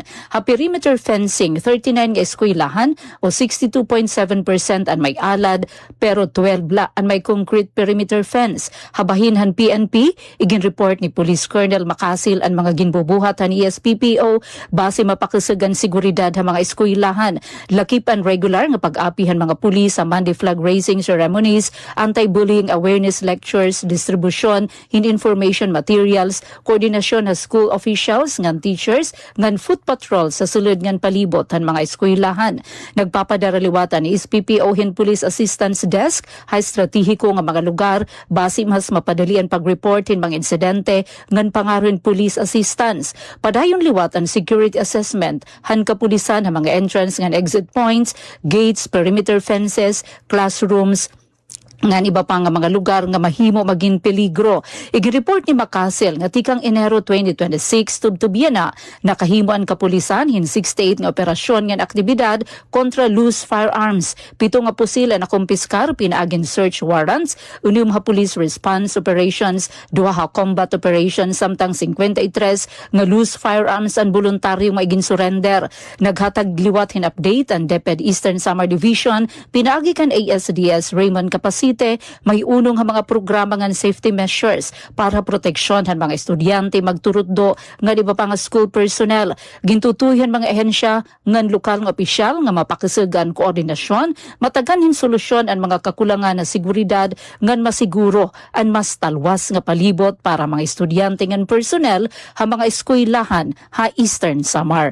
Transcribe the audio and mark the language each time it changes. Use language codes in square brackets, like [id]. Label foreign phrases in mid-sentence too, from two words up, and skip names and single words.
[war] Ha [en] perimeter fencing [war] 39 nga eskwelahan o 62.7% ang may alad pero 12 la ang may [en] concrete perimeter fence. [war] Habahin han PNP, igin-report ni Police Colonel Macasil ang mga ginbubuhat han ESPPO base mapakisugan seguridad ha mga eskwelahan. Lakip ang regular nga pag-apihan mga pulis sa [en] Monday flag raising ceremonies, anti-bullying awareness lectures, distribution in information materials, [war] koordinasyon sa [en] school officials [war] ngan teachers ngan [en] foot patrol [war] sa sulod ngan palibot han mga eskwelahan. Nagpapadaraliwatan ni SPPO hin [en] Police Assistance Desk [war] ha estratehiko nga mga lugar base mas mapadali ang pag-report hin mga insidente ngan pangaron [en] police assistance. [war] Padayon liwat ang [en] security assessment [war] han kapulisan ha mga entrance ngan [en] exit points, gates, perimeter fences, classrooms, [war] nga iba pa nga mga lugar nga mahimo maging peligro. Igi-report ni Macasel nga tikang Enero 2026 tubtubiyan na nakahimuan kapulisan hin 68 nga operasyon nga aktibidad kontra [en] loose firearms. [war] 7 nga pusila na kumpiskar pinaagin [en] search warrants, [war] 1 nga [en] police response operations, [war] 2 nga [en] combat operations [war] samtang 53 nga [en] loose firearms [war] ang voluntaryo maigin surrender. Naghatag liwat hin update ang DepEd Eastern Samar Division pinaagi kan ASDS Raymond Capacete may unong nga mga programa nga [en] safety measures [war] para proteksyon han mga estudyante magturuddo nga di ba pa nga [en] school personnel. [war] Gintutuyan mga ehensya ngan lokal nga opisyal nga mapakisugan koordinasyon, mataganhin solusyon ang mga kakulangan na seguridad ngan masiguro ang mas talwas nga palibot para mga estudyante ngan personnel ha mga eskwelahan ha Eastern Samar.